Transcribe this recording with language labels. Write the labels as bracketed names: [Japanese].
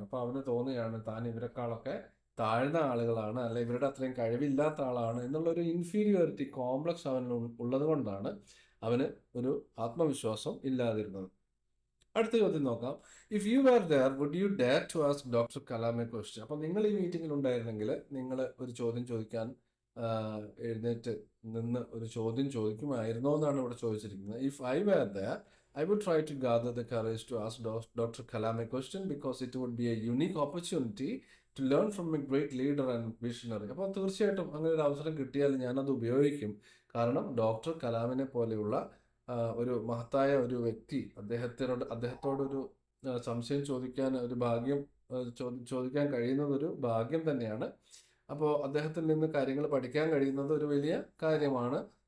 [Malayalam] അപ്പോൾ അവന് തോന്നുകയാണ് താൻ ഇവരെക്കാളൊക്കെ താഴ്ന്ന ആളുകളാണ്, അല്ലെ ഇവരുടെ അത്രയും കഴിവില്ലാത്ത ആളാണ് എന്നുള്ളൊരു ഇൻഫീരിയോറിറ്റി കോംപ്ലക്സ് അവന് ഉള്ളത് കൊണ്ടാണ് അവന് ഒരു ആത്മവിശ്വാസം ഇല്ലാതിരുന്നത്. അടുത്ത ചോദ്യം നോക്കാം. [English] If you are there would you dare to ask doctor Kalam a question. [Malayalam] അപ്പോൾ നിങ്ങൾ ഈ മീറ്റിംഗിൽ ഉണ്ടായിരുന്നെങ്കിൽ നിങ്ങൾ ഒരു ചോദ്യം ചോദിക്കാൻ എഴുന്നേറ്റ് നിന്ന് ഒരു ചോദ്യം ചോദിക്കുമായിരുന്നോ എന്നാണ് ഇവിടെ ചോദിച്ചിരിക്കുന്നത്. [English] If I were there I would try to gather the courage to ask Dr. Kalam a question because it would be a unique opportunity to learn from a great leader and visionary. [Malayalam] അപ്പോൾ തീർച്ചയായിട്ടും അങ്ങനെ ഒരു അവസരം കിട്ടിയാൽ ഞാനത് ഉപയോഗിക്കും. കാരണം doctor കലാമിനെ പോലെയുള്ള ഒരു മഹത്തായ ഒരു വ്യക്തി, അദ്ദേഹത്തോടൊരു സംശയം ചോദിക്കാൻ ഒരു ഭാഗ്യം ചോദിക്കാൻ കഴിയുന്നത് ഒരു ഭാഗ്യം തന്നെയാണ്. അപ്പോൾ അദ്ദേഹത്തിൽ നിന്ന് കാര്യങ്ങൾ പഠിക്കാൻ കഴിയുന്നത് ഒരു വലിയ കാര്യമാണ്.